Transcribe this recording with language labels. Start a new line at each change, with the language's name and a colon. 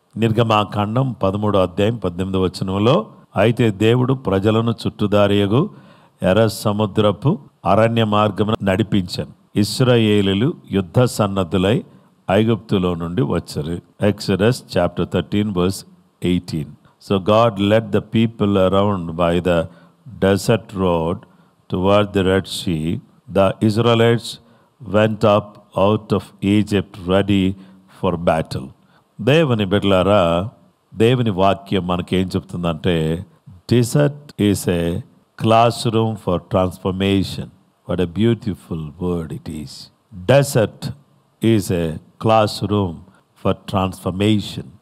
Telugu: నిర్గమాకాండం 13వ అధ్యాయం 18వ వచనంలో, అయితే దేవుడు ప్రజలను చుట్టుదారియగు ఎర్ర సముద్రపు అరణ్య మార్గమున నడిపించను. ఇశ్రాయేలీయులు యుద్ధ సన్నద్ధులై ఐగుప్తులో నుండి వచ్చారు.
English: Exodus chapter 13 verse 18. So God led the people around by the desert road toward the Red Sea. The Israelites went up out of Egypt ready for battle.
Telugu: దేవుని బిడ్డలారా, దేవుని వాక్యం మనకేం చెప్తుందంటే
English: Desert is a classroom for transformation. What a beautiful word it is. Desert is a classroom for transformation.